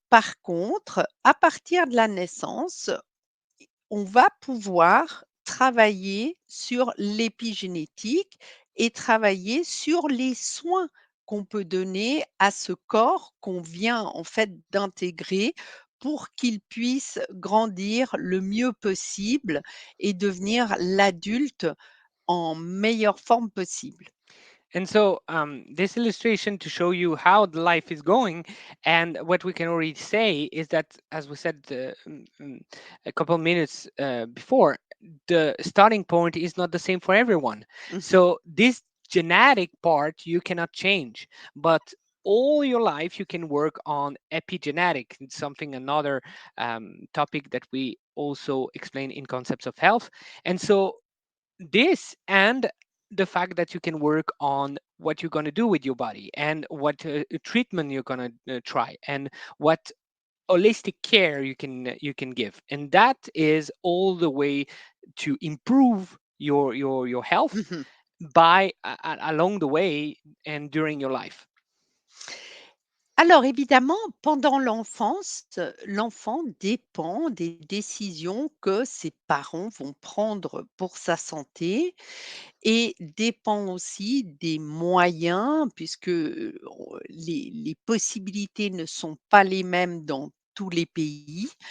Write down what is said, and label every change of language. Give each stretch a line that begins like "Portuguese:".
French: Par contre, à partir de la naissance, on va pouvoir travailler sur l'épigénétique et travailler sur les soins qu'on peut donner à ce corps qu'on vient en fait d'intégrer pour qu'il puisse grandir le mieux possible et devenir l'adulte en meilleure forme possible.
English: And so, this illustration to show you how the life is going, and what we can already say is that, as we said a couple minutes before, the starting point is not the same for everyone. Mhm, So, this genetic part you cannot change, but all your life you can work on epigenetic. It's something another topic that we also explain in concepts of health. And so this and the fact that you can work on what you're going to do with your body and what treatment you're going to try and what holistic care you can give, and that is all the way to improve your health mhm. by along the way and during your life.
French: Alors évidemment, pendant l'enfance, l'enfant dépend des décisions que ses parents vont prendre pour sa santé et dépend aussi des moyens puisque, les possibilités ne sont pas les mêmes dans tous les pays.